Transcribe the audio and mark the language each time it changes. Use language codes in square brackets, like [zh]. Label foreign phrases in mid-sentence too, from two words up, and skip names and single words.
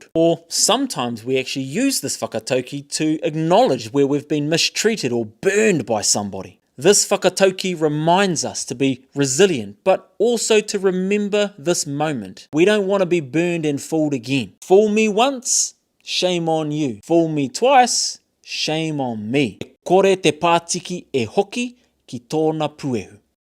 [en] Or sometimes we actually use this whakatauki to acknowledge where we've been mistreated or burned by somebody. This whakatauki reminds us to be resilient, but also to remember this moment. We don't want to be burned and fooled again. Fool me once, shame on you. Fool me twice, shame on me. [mi] E kore te pātiki e hoki ki tōna puehu.